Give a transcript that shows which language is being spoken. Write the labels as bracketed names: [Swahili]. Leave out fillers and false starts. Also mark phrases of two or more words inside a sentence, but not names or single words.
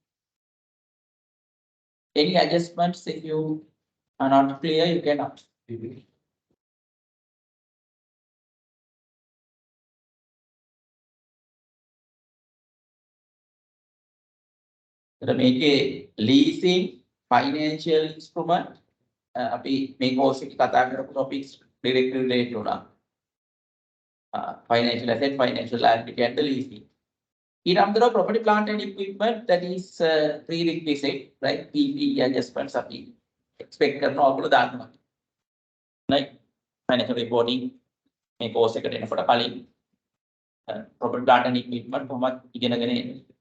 [English] Any adjustments? If you are not clear, you can ask. [Sinhala] මේකේ [English] leasing financial instrument [Sinhala] අපි මේ course එකේ කතා කරපු [English] topics directly related [Sinhala] වුණා. [English] Financial asset, financial liability and the leasing. In under property, plant and equipment, that is prerequisite, right? PP adjustments [Sinhala] අපි expect කරනවා ඔයගොල්ලෝ දානවා. [English] Right? Financial reporting මේ course [Sinhala] එකට එනකොට කලින් [English] property, plant and equipment [Sinhala] කොහොමද ඉගෙනගෙන එන්නේ?